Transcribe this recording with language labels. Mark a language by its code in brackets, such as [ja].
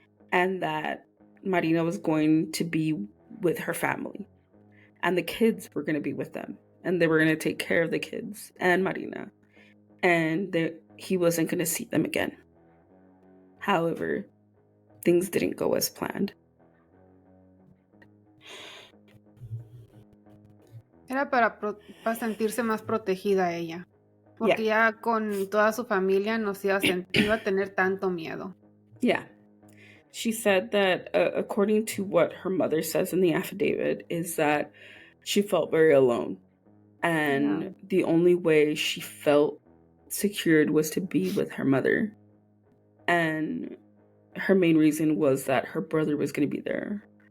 [en] and that Marina was going to be with her family and the kids were going to be with them and they were going to take care of the kids and Marina and he wasn't going to see them again. However, things didn't go as planned. [es] Era para sentirse más protegida ella. Porque ya con toda su familia no se iba a tener tanto miedo. [en] Yeah. She said that according to what her mother says in the affidavit is that she felt very alone. And the only way she felt secured was to be with her mother. And her main reason was that her brother was going to be there.